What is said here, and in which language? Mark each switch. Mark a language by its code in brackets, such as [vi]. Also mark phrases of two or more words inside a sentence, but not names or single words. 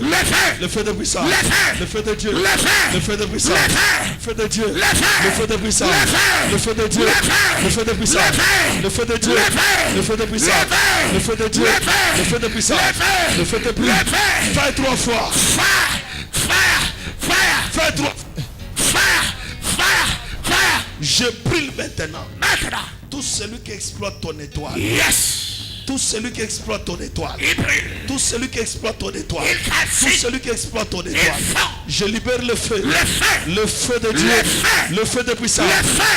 [fr] Le feu. Le feu de puissance. Le feu. Le feu de Dieu. Le feu. Le feu de puissance. Le feu. Le feu de Dieu. Le feu. Le feu de puissance. Le feu. Le feu de Dieu. Le feu. Le feu de puissance. Le feu. Le feu de Dieu. Le feu. Le feu de puissance. Le feu. Le feu de Dieu. Le feu. Le feu de puissance. Le feu. Le feu de pluie. Le feu. Fais 3 fois. [en] Fire, fire, fire. [fr] Fais 3. [en] Fire, fire, fire. [fr] Je brûle maintenant. Maintenant. Tout celui qui exploite ton étoile. [en] Yes. [fr] Tout celui qui exploite ton étoile. Il brûle. Tout celui qui exploite ton étoile. Il casse. Tout celui qui exploite ton étoile. fond. Je libère le feu. Le feu. Le feu de Dieu. Le feu. Le feu de puissance. Le feu.